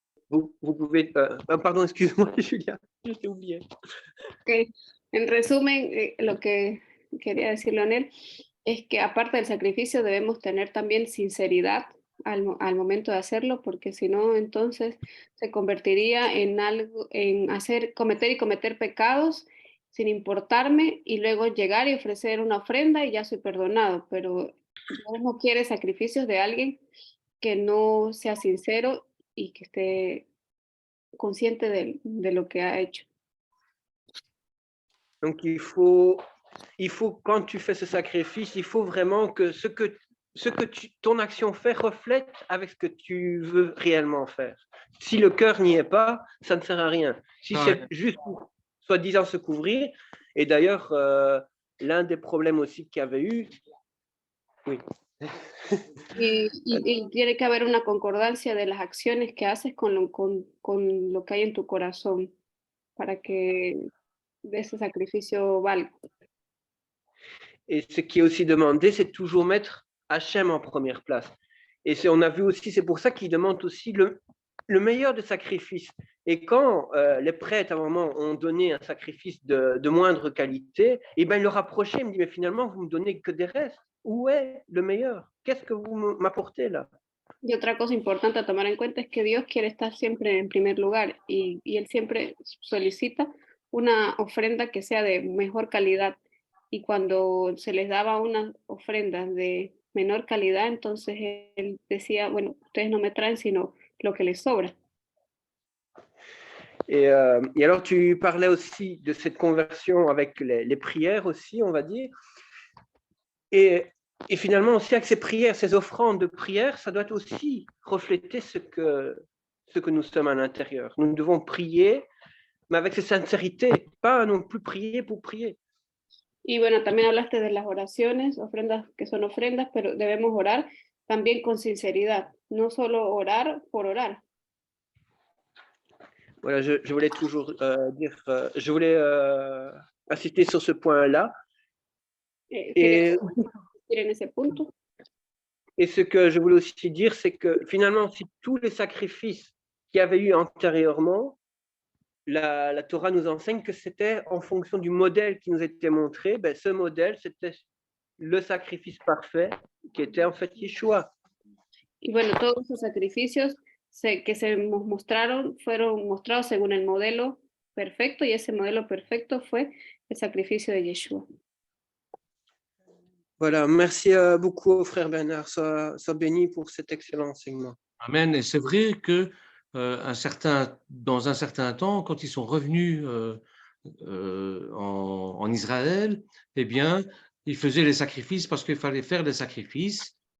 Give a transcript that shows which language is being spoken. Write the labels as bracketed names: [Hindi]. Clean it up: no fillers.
[French] Vous pouvez pardon, excuse-moi, Julia, je t'ai oublié. Okay. [Spanish] En resumen, lo que quería decir Leonel es que aparte del sacrificio debemos tener también sinceridad al momento de hacerlo, porque si no, entonces se convertiría en algo, en cometer pecados sin importarme, y luego llegar y ofrecer una ofrenda y ya soy perdonado. Pero Dios no quiere sacrificios de alguien que no sea sincero y que esté consciente de lo que ha hecho. [French] Donc, il faut, quand tu fais ce sacrifice, il faut vraiment que ton action fait reflète avec ce que tu veux réellement faire. Si le cœur n'y est pas, ça ne sert à rien. Si c'est juste pour, soi-disant, se couvrir, et d'ailleurs, l'un des problèmes aussi qu'il y avait eu, oui. [Spanish] Y tiene que haber una concordancia de las acciones que haces con lo que hay en tu corazón para que ese sacrificio valga. [French] Et ce qui est aussi demandé, c'est toujours mettre Hachem en première place. Et on a vu aussi, c'est pour ça qu'il demande aussi le meilleur des sacrifices. Et quand les prêtres, à un moment, ont donné un sacrifice de moindre qualité, et ben, il leur approchait, il me dit, mais finalement, vous me donnez que des restes. Où est le meilleur? Qu'est-ce que vous m'apportez là? [Spanish] Y otra cosa importante a tomar en cuenta es que Dios quiere estar siempre en primer lugar y Él siempre solicita una ofrenda que sea de mejor calidad. Y cuando se les daba unas ofrendas de menor calidad, entonces Él decía, bueno, ustedes no me traen sino lo que les sobra. [French] Et alors, tu parlais aussi de cette conversion avec les prières aussi, on va dire. Et finalement, aussi avec ces prières, ces offrandes de prière, ça doit aussi refléter ce que nous sommes à l'intérieur. Nous devons prier, mais avec cette sincérité, pas non plus prier pour prier. [Spanish] Y bueno, también hablaste de las oraciones, ofrendas que son ofrendas, pero debemos orar también con sinceridad, no solo orar por orar. [French] Voilà, je voulais toujours dire, je voulais insister sur ce point-là. Et [Spanish] En ese punto. [French] Et ce que je voulais aussi dire, c'est que finalement, si tous les sacrifices qu'il y avait eu antérieurement, la Torah nous enseigne que c'était en fonction du modèle qui nous était montré. Ben, ce modèle, c'était le sacrifice parfait qui était en fait Yeshua. [Spanish] Y bueno, todos esos sacrificios que se nos mostraron fueron mostrados según el modelo perfecto y ese modelo perfecto fue el sacrificio de Yeshua. [French] Voilà, merci beaucoup, frère Bernard. Sois béni pour cet excellent enseignement. Amen. Et c'est vrai que dans un certain temps, quand ils sont revenus en Israël, eh bien, ils faisaient les sacrifices parce qu'il fallait faire des sacrifices.